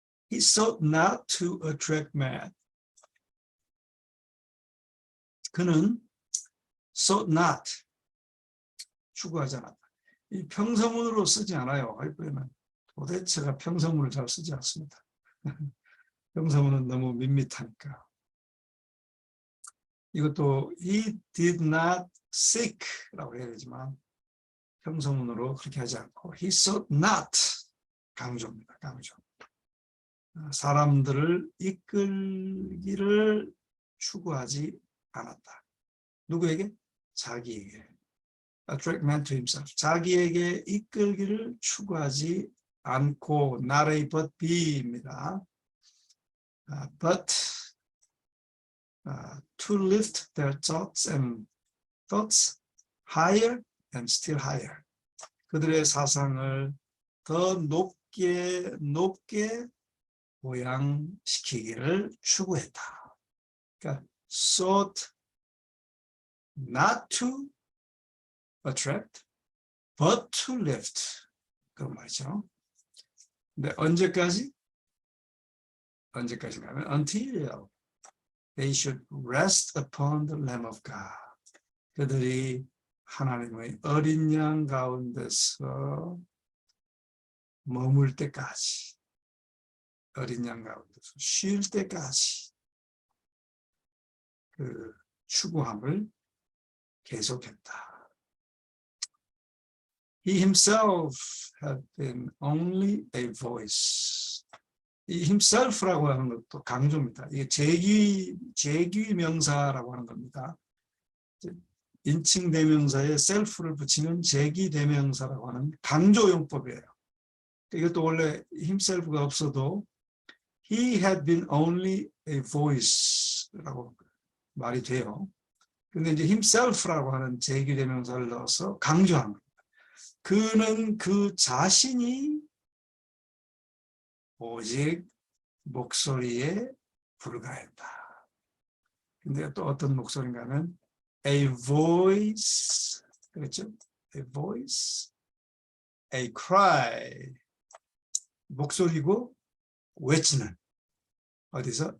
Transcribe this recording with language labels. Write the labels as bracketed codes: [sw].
[en] He sought not to attract man. [ko] 그는 [en] sought not, [ko] 추구하지 않았다. 이 평서문으로 쓰지 않아요. 하이프에는 도대체가 평서문을 잘 쓰지 않습니다. 평서문은 너무 밋밋하니까. 이것도 [en] he did not seek [ko] 라고 해야 되지만 평서문으로 그렇게 하지 않고 [en] he sought not, [ko] 강조입니다. 강조. 사람들을 이끌기를 추구하지 않았다. 누구에게? 자기에게. [en] Attract man to himself. [ko] 자기에게 이끌기를 추구하지 않고 not A but B입니다. [en] But to lift their thoughts higher and still higher. [ko] 그들의 사상을 더 높게 보양시키기를 추구했다. 그러니까 [en] sought not to attract, but to lift. [ko] 그런 말이죠. 근데 언제까지 가면 [en] until they should rest upon the Lamb of God. [ko] 그들이 하나님의 어린 양 가운데서 머물 때까지, 어린 양 가운데서 쉴 때까지 그 추구함을 계속했다. [en] He himself had been only a voice. [ko] 이 himself라고 하는 것도 강조입니다. 이게 제귀 명사라고 하는 겁니다. 인칭 대명사에 self를 붙이면 제기 대명사라고 하는 강조용법이에요. 이것도 원래 himself가 없어도 [en] he had been only a voice [ko] 라고 말이 돼요. 근데 이제 himself라고 하는 제기 대명사를 넣어서 강조한 겁니다. 그는 그 자신이 오직 목소리에 불과했다. 근데 또 어떤 목소리인가는 a voice, 그렇죠? [en] a voice, a cry, [ko] 목소리고 외치는, 어디서?